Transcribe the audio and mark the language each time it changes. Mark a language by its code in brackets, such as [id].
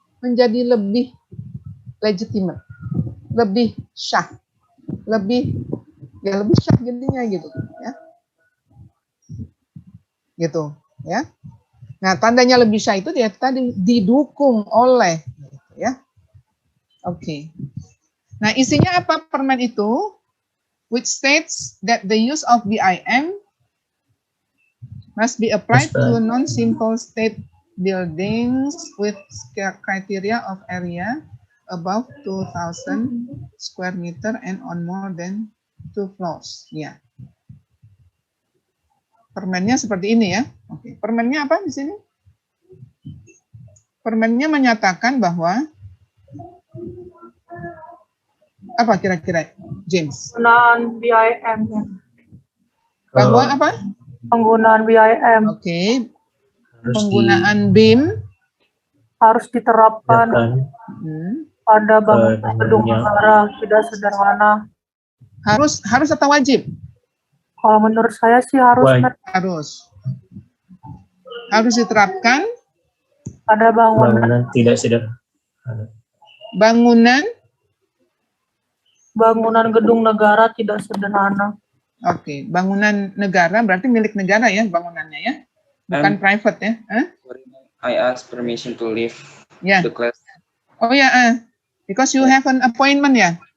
[id] Menjadi lebih legitimate, lebih syah, lebih syah jadinya gitu, ya, gitu, ya. Nah, tandanya lebih syah itu dia tadi didukung oleh, gitu, ya. Oke. Nah, isinya apa permen itu? [en] Which states that the use of BIM must be applied to non-simple state buildings with criteria of area above 2,000 square meter and on more than 2 floors. [id] Ya. Permennya seperti ini ya. Oke, permennya apa di sini? Permennya menyatakan bahwa apa kira-kira, James? Penggunaan BIM. Ya. Bahwa apa? Penggunaan BIM Oke, Harus penggunaan BIM harus diterapkan pada bangunan gedung negara, tidak sederhana. harus atau wajib? Kalau menurut saya sih harus Wajib. Harus diterapkan pada bangunan Bangunan tidak sederhana. bangunan. gedung negara tidak sederhana. Oke, bangunan negara berarti milik negara ya bangunannya ya, bukan private ya? [en] I ask permission to leave Ya. the class. Oh ya, because you have an appointment ya?